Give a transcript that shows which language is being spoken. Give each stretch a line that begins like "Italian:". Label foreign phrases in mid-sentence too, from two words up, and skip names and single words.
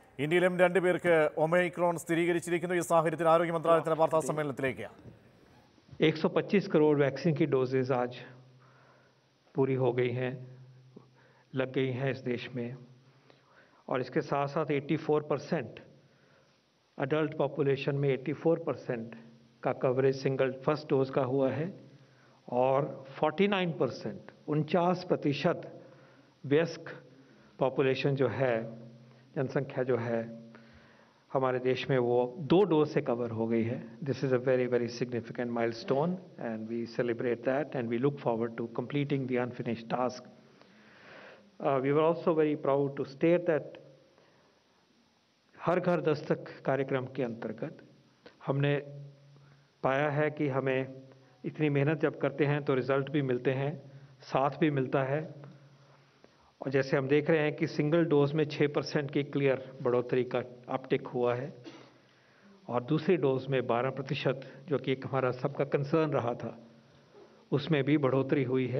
Malayalam: ഇന്ത്യയിലും 2 പേർക്ക് ഒമൈക്രോൺ സ്ഥിരീകരിച്ചിരിക്കുന്നു. ഈ സാഹചര്യത്തിൽ ആരോഗ്യ മന്ത്രാലയത്തിന്റെ വാർത്താ സമ്മേളനത്തിലേക്ക്
Hindi: 125 करोड़ वैक्सीन की डोजेज आज पूरी हो गई हैं, लग गई हैं इस देश में, और इसके साथ साथ 84%
English: adult population
Hindi: में 84% का कवरेज
English: single first dose
Hindi: का हुआ है और 49% वयस्क पॉपुलेशन जो है, जनसंख्या जो है हमारे देश में, वो 2 डोज से कवर हो गई है.
English: This is a very very significant milestone and we celebrate that and we look forward to completing the unfinished task. We were also very proud to state that
Hindi: हर घर दस्तक कार्यक्रम के अंतर्गत हमने पाया है कि हमें इतनी मेहनत जब करते हैं तो रिज़ल्ट भी मिलते हैं, साथ भी मिलता है. और जैसे हम देख रहे हैं कि सिंगल डोज में 6% की क्लियर बढ़ोतरी का अपटिक हुआ है और दूसरी डोज में 12%, जो कि एक हमारा सबका कंसर्न रहा था, उसमें भी बढ़ोतरी हुई है.